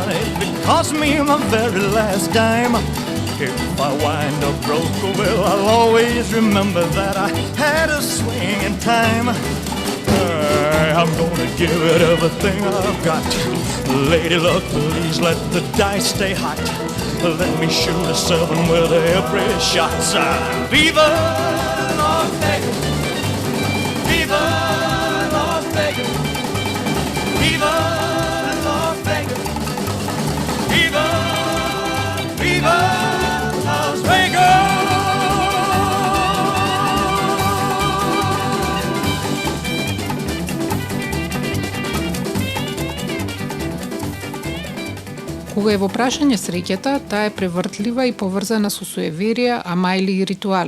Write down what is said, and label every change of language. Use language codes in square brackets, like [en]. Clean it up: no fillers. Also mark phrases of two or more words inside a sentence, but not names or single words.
[en] It cost me my very last dime. If I wind up broke, well, I'll always remember that I had a swing in time. I'm gonna give it everything I've got. Lady luck, please let the dice stay hot. Let me shoot a 7 with every shot. Viva Las Vegas, viva Las Vegas, viva Las Vegas, viva, viva Las Vegas. [mk] Кога е во прашање среќата, таа е превртлива и поврзана со суеверија, амајли и ритуали.